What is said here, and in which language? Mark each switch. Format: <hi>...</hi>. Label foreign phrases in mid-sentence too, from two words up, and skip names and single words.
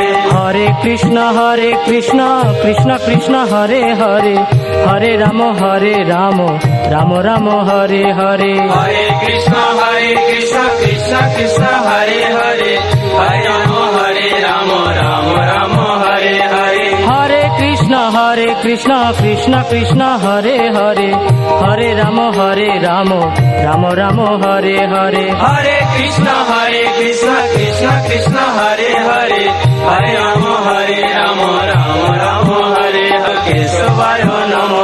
<bn>হরে কৃষ্ণ কৃষ্ণ কৃষ্ণ হরে হরে, হরে রাম রাম রাম হরে হরে। হরে কৃষ্ণ কৃষ্ণ কৃষ্ণ হরে হরে, হরে রাম রাম রাম হরে হরে।</bn> <hi>হরে কৃষ্ণ हरे कृष्ण कृष्ण कृष्ण हरे हरे हरे राम राम राम हरे हरे हरे कृष्ण कृष्ण कृष्ण हरे हरे हरे राम राम राम हरे हरे केशवाय नमः</hi>